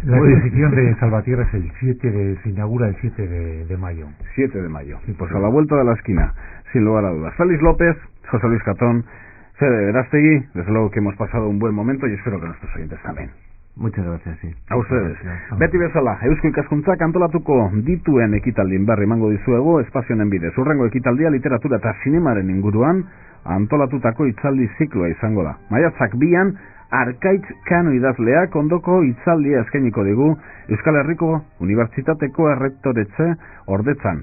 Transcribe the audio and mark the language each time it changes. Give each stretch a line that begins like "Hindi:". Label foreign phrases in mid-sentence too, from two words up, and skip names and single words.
Spanish: la exposición de Salvatierra es se inaugura el 7 de mayo. 7 de mayo. Pues a la vuelta de la esquina, sin lugar a dudas. Félix López, José Luis Catón, Fede Verástegui, desde luego que hemos pasado un buen momento y espero que nuestros oyentes también. Muchas gracias, sí. A ustedes. Gracias.
Basque: Beti bezala, Eusko Ikaskuntzak antolatuko dituen ekitaldien berri emango dizuegu espazionen bidez. Hurrengo ekitaldia literatura eta sinemaren inguruan antolatutako hitzaldi zikloa izango da. Maiatzak 2an Arkaitz Kano idazleak ondoko hitzaldia eskainiko digu Euskal Herriko Unibertsitateko errektoretze ordetzan.